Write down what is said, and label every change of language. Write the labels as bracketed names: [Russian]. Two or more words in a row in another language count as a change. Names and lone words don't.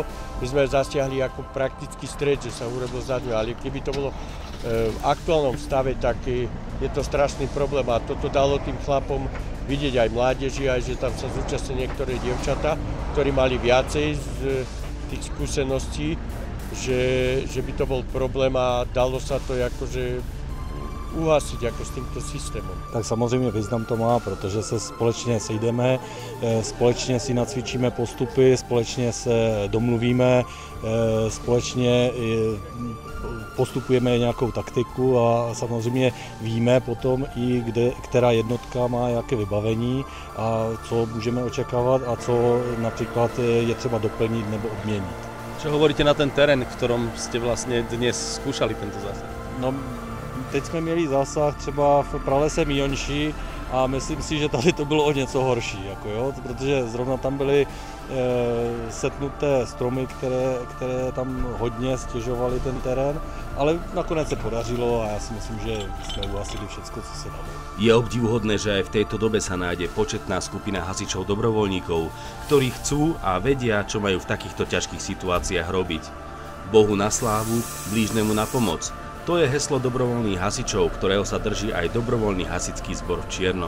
[Slovak] My sme zasiahli ako praktický stred, že sa urobil zadňu, ale keby to bolo v aktuálnom stave, tak je to strašný problém a toto dalo tým chlapom vidieť aj mládeži, aj že tam sa zúčastnili niektoré dievčatá, ktorí mali viacej z tých skúseností, že by to bol problém a dalo sa to akože uhasiť jako [Czech] s tímto systémem. Tak samozřejmě význam to má, protože se společně sejdeme, společně si nacvičíme postupy, společně se domluvíme, společně postupujeme nějakou taktiku a samozřejmě víme potom i, která jednotka má jaké vybavení a co můžeme očekávat a co například je třeba doplnit nebo obměnit. [Slovak] Čo hovoríte na ten terén, v ktorom ste vlastne dnes skúšali tento zásah? [Czech] No, teď jsme měli zásah třeba v pralese Mionši a myslím si, že tady to bylo o něco horší, jako jo, protože zrovna tam byly setnuté stromy, které tam hodně stěžovaly ten terén, ale nakonec se podařilo a já si myslím, že jsme uhasili všecko, co se dalo. [Slovak] Je obdivuhodné, že aj v tejto dobe sa nájde početná skupina hasičov dobrovoľníkov, ktorí chcú a vedia, čo majú v takýchto ťažkých situáciách robiť. Bohu na slávu, blížnemu na pomoc. To je heslo dobrovoľných hasičov, ktorého sa drží aj dobrovoľný hasičský zbor v Čiernom.